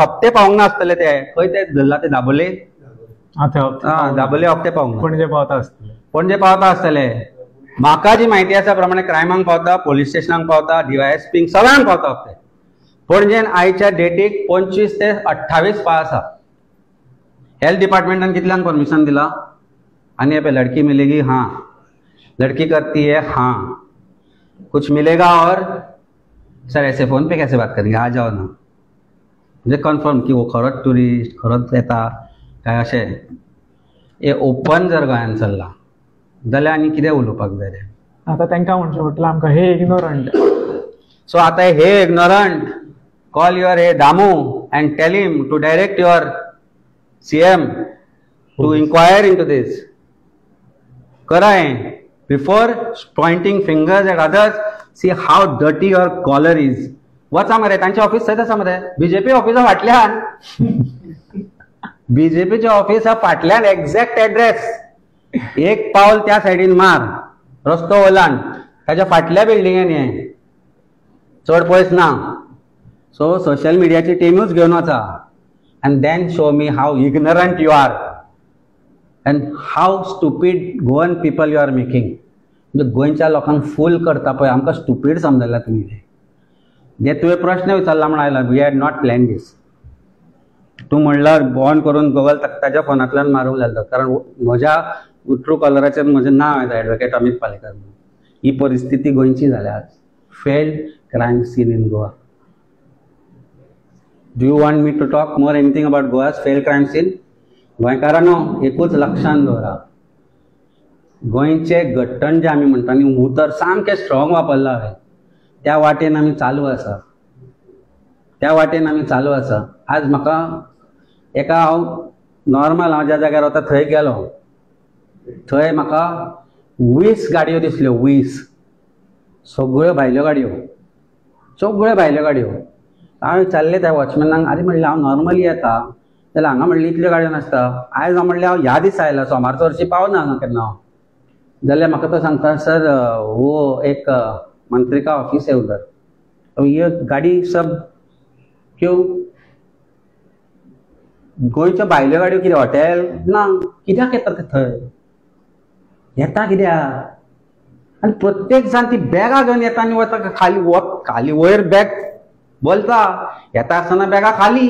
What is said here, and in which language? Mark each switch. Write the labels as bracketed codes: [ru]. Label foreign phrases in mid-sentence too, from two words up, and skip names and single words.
[kok] हप्ते पावूंक नासतले ते खंय ते धरला ते दाबोले. दाबोले हप्ते पावूंक पणजे पावता आसतले. म्हाका जी माहिती आसा प्रमाणे क्रायमांक पावता, पोलीस स्टेशनाक पावता, डीवायएसपीक सगळ्यांक पावता हप्ते. पणजेन आयच्या डेटीक 25 ते 28 पास आसा. हेल्थ डिपार्टमेंटान कितल्यान परमिशन दिला? [hi] आनी ये पे लड़की मिलेगी, हाँ लड़की करती है, हाँ कुछ मिलेगा. और सर ऐसे फोन पे कैसे बात करेंगे? आ जाओ ना, [kok] म्हणजे कन्फर्म की वो खरोच टुरिस्ट खरोच येता काय अशें. हे ओपन जर गोंयान चल्ला जाल्यार आनी कितें उलोवपाक जाय रे? आता तांकां म्हणचें पडटलें आमकां हे इग्नोरंट. [en] सो [kok] आता हे [en] ignorant call your हे Damu and tell him to direct your CM to inquire into this. [hi] करा है [en] before pointing fingers at others. See how dirty your collar is. [kok] वचा मरे तांचे ऑफिस थंयच आसा मरे, बीजेपी ऑफिसा फाटल्यान. बीजेपीचे ऑफिस फाटल्यान [en] exact address. [kok] एक पावल त्या सायडीन मार, रस्तो ओलांड, ताच्या फाटल्या बिल्डिंगेन ये, चड पयस ना. सो सोशल मिडियाची टीमूच घेवन वचा. [en] And then show me how ignorant you are and how stupid Goan people you are making. [kok] म्हणजे गोंयच्या लोकांक फूल करता पळय, आमकां स्टुपीड समजला तुमी. जे तुवें प्रश्न विचारला म्हण आयला, [en] we had not plan this. [kok] तूं म्हणल्यार ऑन करून गुगल ताच्या फोनांतल्यान मारूंक लागलो, कारण म्हज्या ट्रू कलराचेर म्हजें नांव येता, एडवोकेट अमित पालेकर म्हणून. ही परिस्थिती गोंयची जाल्या आज. [en] failed crime scene in Goa. Do you want me to talk more anything about Goa's failed crime scene? [kok] गोंयकारांनो एकूच लक्षांत दवरा, गोंयचे गट्टण जे आमी म्हणटा न्ही, उतर सामकें स्ट्रॉंग वापरला हांवें, त्या वाटेन आमी चालू आसा, त्या वाटेन आमी चालू आसा. आज म्हाका एका हांव नॉर्मल हांव ज्या जाग्यार वता थंय गेलो, थंय म्हाका 20 गाडयो दिसल्यो. 20 सगळ्यो भायल्यो गाडयो, सगळ्यो भायल्यो गाडयो. हांवें विचारलें त्या वॉचमॅनाक, आरे म्हणलें हांव नॉर्मली येता जाल्यार हांगा म्हणलें इतल्यो गाडयो नासता. आयज हांव म्हणलें हांव ह्या दिसा आयला, सोमारचो हरशीं पावना हांगा केन्ना हांव. जाल्यार म्हाका तो सांगता, [hi] सर वो एक मंत्री का ऑफिस है उधर, तो ये गाडी सब क्यों? [kok] गोंयच्यो भायल्यो गाडयो कितें हॉटेल ना, कित्याक येता ते थंय? येता कित्याक? आनी प्रत्येक जाण ती बॅगां घेवन येता आनी वता खाली वयर बॅग बोलता, येता आसतना बॅगा खाली.